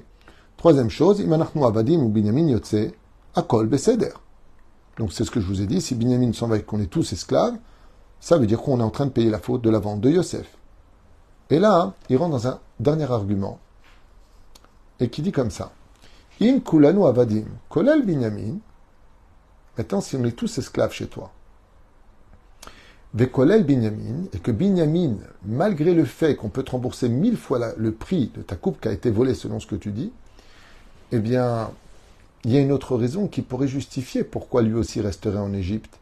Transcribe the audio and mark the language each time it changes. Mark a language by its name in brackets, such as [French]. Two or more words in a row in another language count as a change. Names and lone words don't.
[French] Troisième chose, [Hebrew] אם אנחנו עבדים ובנימין יוצא, הכל בסדר. [French] Donc c'est ce que je vous ai dit, si Binyamin s'en va et qu'on est tous esclaves, ça veut dire qu'on est en train de payer la faute de la vente de Yosef. Et là, il rentre dans un dernier argument, et qui dit comme ça. [Hebrew] אם כולנו עבדים, כולל בנימין. [French] Maintenant, si on est tous esclaves chez toi, [Hebrew] וכולל בנימין, [French] et que Binyamin, malgré le fait qu'on peut te rembourser 1000 fois le prix de ta coupe qui a été volée selon ce que tu dis, eh bien, il y a une autre raison qui pourrait justifier pourquoi lui aussi resterait en Égypte.